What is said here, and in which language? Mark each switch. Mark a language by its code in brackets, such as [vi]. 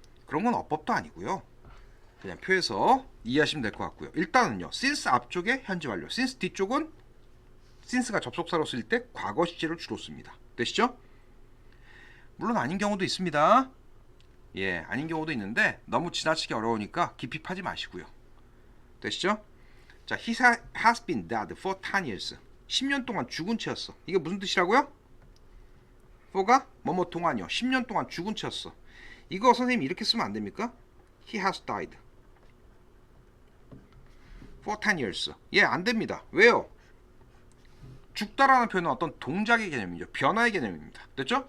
[ko] 그런 건 어법도 아니고요. 그냥 표에서 이해하시면 될 것 같고요. 일단은요. since 앞쪽에 현재 완료, since 뒤쪽은 since가 접속사로 쓸 때 과거 시제를 주로 씁니다. 되시죠? 물론 아닌 경우도 있습니다. 예, 아닌 경우도 있는데 너무 지나치게 어려우니까 깊이 파지 마시고요. 되시죠? [en] 자, he has been dead for 10 years. [ko] 10년 동안 죽은 채였어. 이게 무슨 뜻이라고요? for가 뭐뭐 동안이요. 10년 동안 죽은 채였어. 이거 선생님이 이렇게 쓰면 안 됩니까? [en] He has died for 10 years. [ko] 예, 안 됩니다. 왜요? 죽다라는 표현은 어떤 동작의 개념이죠. 변화의 개념입니다. 됐죠?